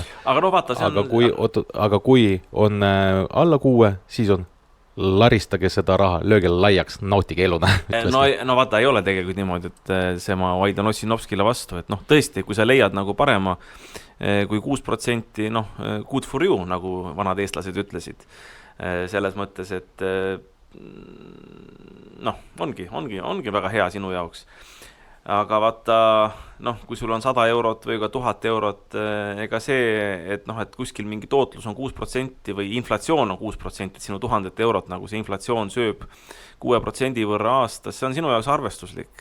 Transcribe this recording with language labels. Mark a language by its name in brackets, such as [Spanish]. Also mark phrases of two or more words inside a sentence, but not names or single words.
[Estonian] Aga no vaata, see on... Aga kui on alla 6, siis on laristage seda raha, lööge laiaks, nautige eluna. No vaata, ei ole tegelikult niimoodi, et see ma vaidlan Ossinovskile vastu, et noh, tõesti, kui sa leiad nagu parema kui 6%, noh, [English] good for you, [Estonian] nagu vanad eestlased ütlesid. Selles mõttes, et noh, ongi väga hea sinu jaoks. Aga vaata, noh, kui sul on 100 eurot või ka 1000 eurot, ega see, et noh, et kuskil mingi tootlus on 6% või inflatsioon on 6%, et sinu 1000 eurot, nagu see inflatsioon sööb 6% võrra aastas, see on sinu jaoks arvestuslik.